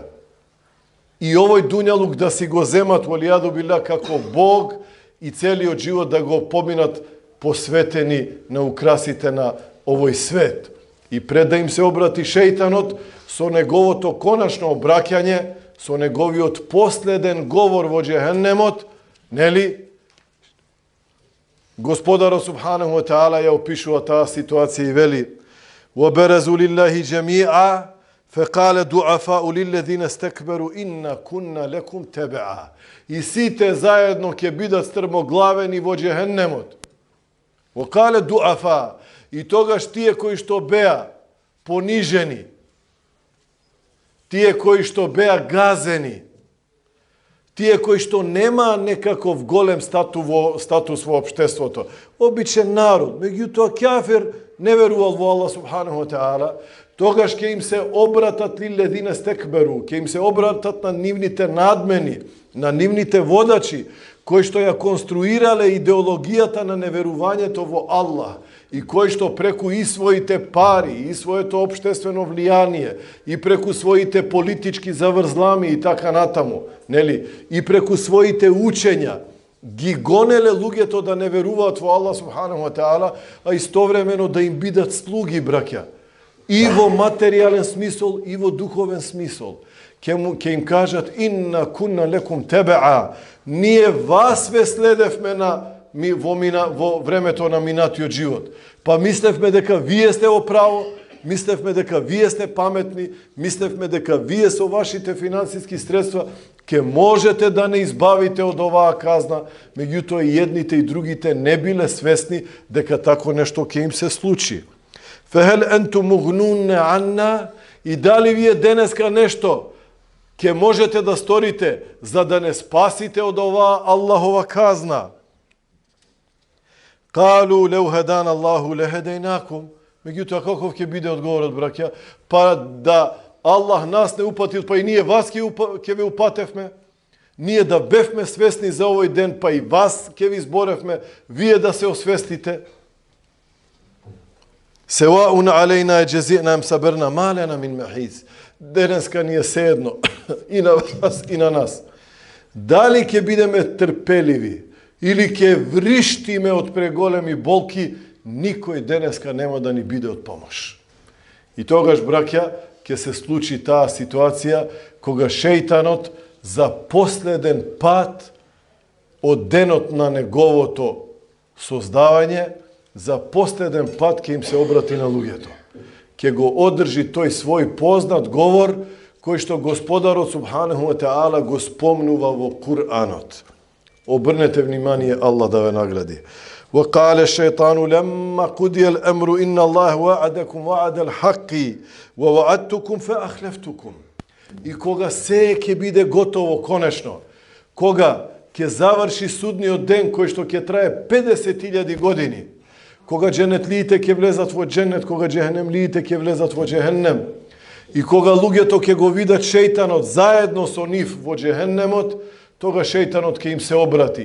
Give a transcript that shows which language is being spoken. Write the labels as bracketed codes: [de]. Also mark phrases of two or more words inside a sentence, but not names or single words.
[mk] И овој дуњалук да си го земат [ar] والعياذ بالله [mk] како Бог и целиот живот да го поминат посветени на украсите на овој свет. И пред да им се обрати шејтанот со неговото коначно обраќање, со неговиот последен говор во джехеннемот, нели, Господарот [ar] سبحانه وتعالى [mk] ја опишува таа ситуација и вели: [ar] "وبرزوا لله جميعا فقال الضعفاء للذين استكبروا إنا كنا لكم تبعا." [mk] И сите заедно ќе бидат стрмоглавени во джехеннемот. [ar] وقال الضعفاء, [mk] и тогаш тие кои што беа понижени, тие кои што беа газени, тие кои што нема некаков голем статус во општеството, обичен народ, меѓутоа кафир не верувал во Аллах [ar] سبحانه وتعالى, [mk] тогаш ќе им се обратат [ar] للذين استكبروا, [mk] ќе им се обратат на нивните надмени, на нивните водачи, кои што ја конструирале идеологијата на неверувањето во Аллах и кои што преку и своите пари, и своето општествено влијание, и преку своите политички заврзлами и така натаму, нели, и преку своите учења, ги гонеле луѓето да не веруваат во Аллах [ar] سبحانه وتعالى, [mk] а истовремено да им бидат слуги, браќа. И во материјален смисол, и во духовен смисол. Ке им кажат, [ar] إنا كنا لكم تبعا, [mk] ние вас ве следевме во времето на минатиот живот. Па мислевме дека вие сте во право, мислевме дека вие сте паметни, мислевме дека вие со вашите финансиски средства ке можете да не избавите од оваа казна, меѓутоа и едните и другите не биле свесни дека тако нешто ке им се случи. [ar] فهل أنتم مغنون عنا, [mk] и дали вие денеска нешто ке можете да сторите за да не спасите од оваа Аллахова казна. [ar] قالوا لو هدانا الله لهديناكم. [mk] Меѓутоа каков ќе биде одговорот, браќа? Па да Аллах нас не упатил, па и ние вас ќе ве упатевме. Ние да бевме свесни за овој ден, па и вас ќе ви зборевме, вие да се освестите. [ar] سواء علينا أجزعنا أم صبرنا ما لنا من محيص. [mk] Денеска ни е sejedno и на вас и на нас. Дали ќе бидеме трпеливи или ќе вриштиме од преголеми болки, никој денеска нема да ни биде од помош. И тогаш, браќа, ќе се случи таа ситуација кога шејтанот за последен пат од денот на неговото создавање, за последен пат ќе им се обрати на луѓето. Ќе го одржи тој свој познат говор кој што Господарот [ar] سبحانه وتعالى [mk] го спомнува во Куранот. Обрнете внимание, Аллах да ве награди. [ar] وقال الشيطان لما قضي الأمر إن الله وعدكم وعد الحق ووعدتكم فأخلفتكم. [mk] И кога се ќе биде готово конечно, кога ќе заврши судниот ден кој што ќе трае 50.000 години, кога дженетлиите ќе влезат во дженет, кога джехенемлиите ќе влезат во джехеннем, и кога луѓето ќе го видат шејтанот заедно со нив во джехеннемот, тога шејтанот ќе им се обрати.